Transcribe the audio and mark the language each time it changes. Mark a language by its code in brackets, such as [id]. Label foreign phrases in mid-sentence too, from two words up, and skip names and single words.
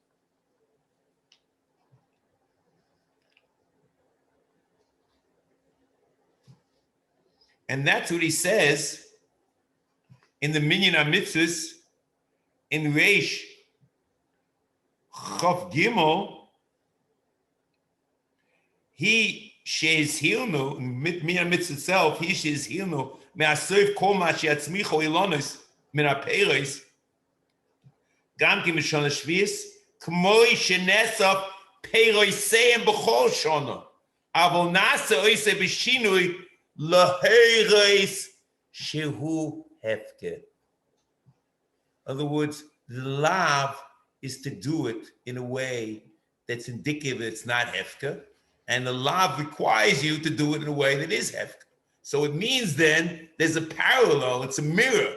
[en] And that's what he says in the Minyan HaMitzvos in Reish Chav Gimel. He shares hilnu Minyan HaMitzvos itself. He shares [he] הלנו מאסף כל מה שתצמיח האילנות מן הפירות גם כי משום השביעית כמו שנאסף פירותיהם בכל שנה אבל נעשה אותו בשינוי להראות שהוא הפקר. [en] In other words, the lav is to do it in a way that's indicative that it's not hefker, and the lav requires you to do it in a way that is hefker. So it means then there's a parallel, it's a mirror.